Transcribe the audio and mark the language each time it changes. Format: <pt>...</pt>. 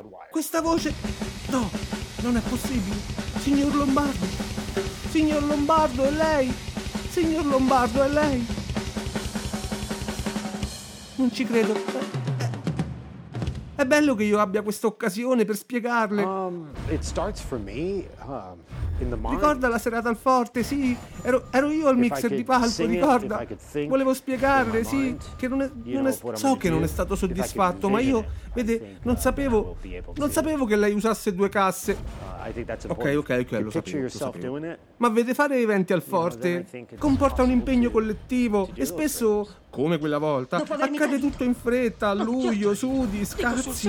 <it>Questa voce. No, non è possibile. Signor Lombardo. Signor Lombardo, è lei? Signor Lombardo, è lei? Non ci credo. È bello che io abbia questa occasione per spiegarle.</it> <en>It starts for me, in the morning.</en> <it>Ricorda la serata al forte, sì. Ero io al mixer di palco, ricorda. Volevo spiegarle, sì. Che so che non è stato soddisfatto, ma io, vede, non sapevo. Non sapevo che lei usasse due casse. Ok, lo sapevo. Ma vede, fare eventi al forte comporta un impegno collettivo e spesso, come quella volta, accade tutto in fretta, a luglio, sudi, scazzi.</it>